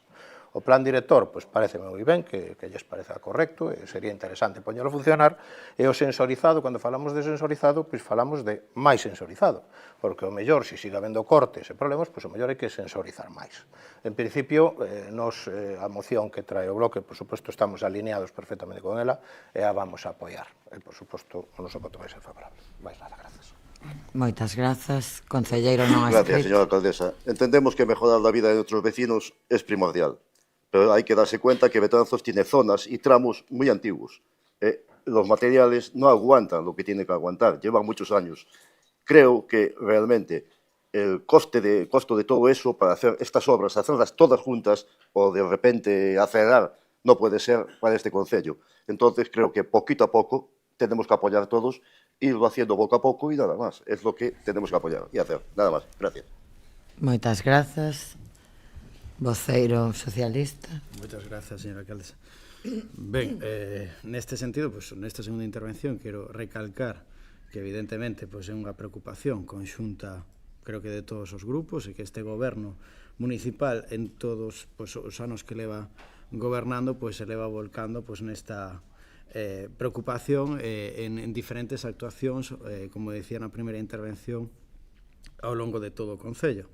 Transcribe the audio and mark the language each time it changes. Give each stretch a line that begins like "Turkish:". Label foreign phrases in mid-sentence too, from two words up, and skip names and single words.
Galician: O plan director, pois parece moi ben, que lles pareza correcto, e sería interesante poñelo a funcionar, e o sensorizado, cando falamos de sensorizado, pois falamos de máis sensorizado, porque o mellor, se siga habendo cortes e problemas, pois o mellor hai que sensorizar máis. En principio, a moción que trae o bloque, por suposto, estamos alineados perfectamente con ela, e a vamos a apoiar. E, por suposto, o noso voto vai ser favorable. Máis nada, grazas. Moitas grazas. Concelleiro non
Spanish: Gracias,
Galician: escrito.
Spanish: señora alcaldesa. Entendemos que mejorar la vida de nuestros vecinos es primordial, pero hay que darse cuenta que Betanzos tiene zonas y tramos muy antiguos. Los materiales no aguantan lo que tienen que aguantar, llevan muchos años. Creo que realmente el costo de todo eso para hacer estas obras, hacerlas todas juntas o de repente acelerar, no puede ser para este concello. Entonces creo que poquito a poco tenemos que apoyar todos, irlo haciendo poco a poco y nada más. Es lo que tenemos que apoyar y hacer. Nada más. Gracias.
Galician: Moitas grazas. Voceiro socialista. Moitas grazas, señora alcaldesa. Ben, neste sentido, nesta segunda intervención, quero recalcar que evidentemente é unha preocupación conxunta, creo que de todos os grupos, e que este goberno municipal en todos os anos que leva gobernando se leva volcando nesta preocupación en diferentes actuacións, como decía na primeira intervención, ao longo de todo o Concello.